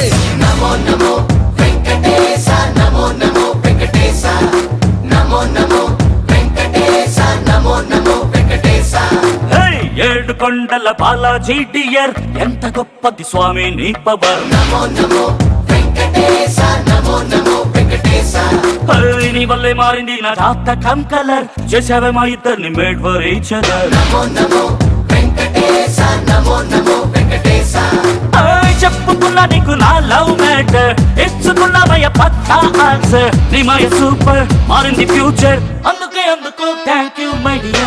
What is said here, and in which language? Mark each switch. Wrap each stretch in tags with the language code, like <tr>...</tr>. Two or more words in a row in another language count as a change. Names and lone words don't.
<te>Namo Namo Venkatesa, Namo Namo Venkatesa, Namo Namo Venkatesa, Namo Namo Venkatesa. ఏడు కొండల బాలాజీ డియర్ ఎంత గొప్పది స్వామి నీ పవర్. Namo Namo Venkatesa, Namo Namo Venkatesa. నీ వల్లే మారింది నా జాతకం కలర్. చేసావే మా ఇద్దరిని</te> <en>made for each other.</en> <te>Namo Namo Venkatesa, Namo Namo Venkatesa. చెప్పుకున్నా నీకు నా</te> <en>love matter.</en> <te>ఇచ్చుకున్నావయ్య పక్కా ఆన్సర్. నీ మాయ సూపర్ మారింది ఫ్యూచర్. అందుకు</te> <en>thank you my dear.</en>